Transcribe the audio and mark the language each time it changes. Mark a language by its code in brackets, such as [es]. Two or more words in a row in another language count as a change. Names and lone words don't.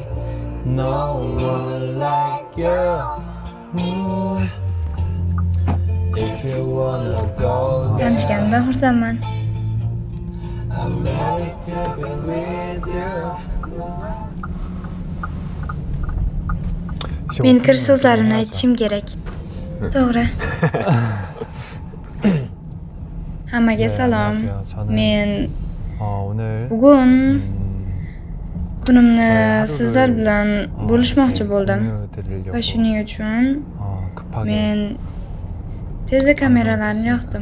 [en] No one like you. If you wanna go there, [uz] Tanishganimdan xursandman. [en] I'm ready to be with you. [uz] Men kir so'zlarimni aytishim kerak. To'g'ri. Hammaga salom. Men bugun kunimni sizlar bilan bo'lishmoqchi bo'ldim. Va shuning uchun men tezda kameralarni yoqdim.